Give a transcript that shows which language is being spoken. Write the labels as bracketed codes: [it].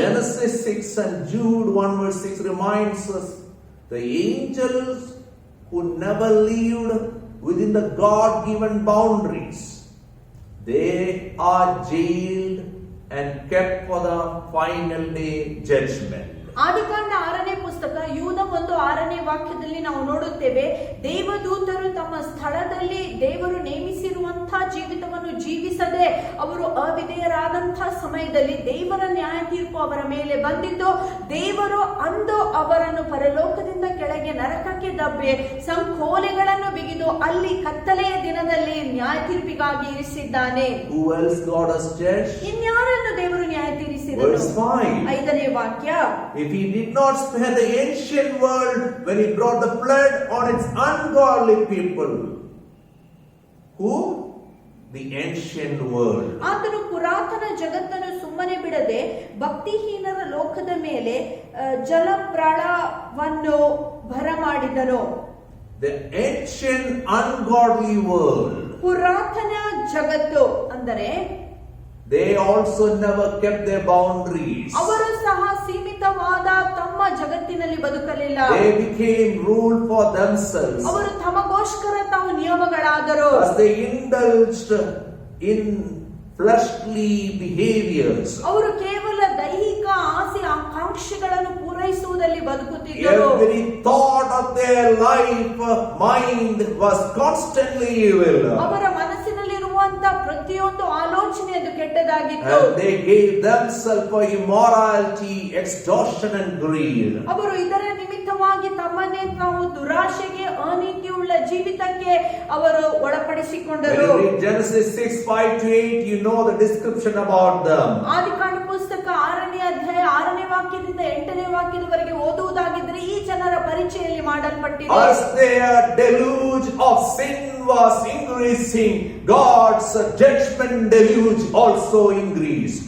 [en] Genesis 6 and Jude 1 verse 6 reminds us the angels who never lived within the God-given boundaries, they are jailed and kept for the final day judgment. [kn] ಆದಿಕಾಂಡ 6ನೇ ಪುಸ್ತಕ ಯೂದ 1:6ನೇ ವಾಕ್ಯದಲ್ಲಿ ನಾವು ನೋಡುತ್ತೇವೆ, ದೇವದೂತರು ತಮ್ಮ ಸ್ಥಳದಲ್ಲಿ ದೇವರು ನೇಮಿಸಿರುವಂತಹ ಜೀವಿತವನ್ನು ಜೀವಿಸದೆ ಅವರು ಅವಿಧೇಯರಾದಂತಹ ಸಮಯದಲ್ಲಿ ದೇವರ ನ್ಯಾಯ ತೀರ್ಪು ಅವರ ಮೇಲೆ ಬಂದಿದ್ದು, ದೇವರು ಅಂದು ಅವರನ್ನು ಪರಲೋಕದಿಂದ ಕೆಳಗೆ ನರಕಕ್ಕೆ ದಬ್ಬೆ ಸಂಕೋಲೆಗಳನ್ನು ಬಿಗಿದು ಅಲ್ಲಿ ಕತ್ತಲೆಯ ದಿನದಲ್ಲಿ ನ್ಯಾಯ ತೀರ್ಪಿಗಾಗಿ ಇರಿಸಿದ್ದಾನೆ. [en] Who else God has judged? [kn] ಇನ್ಯಾರನ್ನು ದೇವರು ನ್ಯಾಯ ತೀರಿಸಿದನು? [en] Verse 5. [kn] 5ನೇ ವಾಕ್ಯ, [en] If he did not spare the ancient world when he brought the flood on its ungodly people. Who? The ancient world. [kn] ಆತನು ಪುರಾತನ ಜಗತ್ತನ್ನು ಸುಮ್ಮನೆ ಬಿಡದೆ ಭಕ್ತಿಹೀನರ ಲೋಕದ ಮೇಲೆ ಜಲಪ್ರಳಯವನ್ನು ಬರಮಾಡಿದನು. [en] The ancient ungodly world. [kn] ಪುರಾತನ ಜಗತ್ತು ಅಂದರೆ [en] they also never kept their boundaries. [kn] ಅವರು ಸಹ ಸೀಮಿತವಾದ ತಮ್ಮ ಜಗತ್ತಿನಲ್ಲಿ ಬದುಕಲಿಲ್ಲ. [en] They became rule for themselves. [kn] ಅವರು ತಮಗೋಸ್ಕರ ತಾವು ನಿಯಮಗಳಾದರು. [en] As they indulged in fleshly behaviors. [kn] ಅವರು ಕೇವಲ ದೈಹಿಕ ಆಸೆ ಆಕಾಂಕ್ಷೆಗಳನ್ನು ಪೂರೈಸುವುದರಲ್ಲಿ ಬದುಕುತ್ತಿದ್ದರು. [en] Every thought of their life, mind was constantly evil. [kn] ಅವರ ಮನಸ್ಸಿನಲ್ಲಿರುವಂತ ಪ್ರತಿಯೊಂದು ಆಲೋಚನೆ ಅದು ಕೆಟ್ಟದಾಗಿತ್ತು. [en] And they gave themselves for immorality, extortion and greed. [kn] ಅವರು ಇದರ ನಿಮಿತ್ತವಾಗಿ ತಮ್ಮನ್ನೇ ತಾವು ದುರಾಶೆಗೆ, ಅನೀತಿಯುಳ್ಳ ಜೀವಿತಕ್ಕೆ ಅವರು ಒಳಪಡಿಸಿಕೊಂಡರು. [en] When you read Genesis 6:5-8, you know the description about them. [kn] ಆದಿಕಾಂಡ ಪುಸ್ತಕ 6ನೇ ಅಧ್ಯಾಯ 6ನೇ ವಾಕ್ಯದಿಂದ 8ನೇ ವಾಕ್ಯದವರೆಗೆ ಓದುವುದಾಗಿದ್ದರೆ ಈ ಜನರ ಪರಿಚಯಲ್ಲಿ ಮಾಡಲ್ಪಟ್ಟಿದೆ. [en] As their deluge of sin was increasing, God's judgment deluge also increased.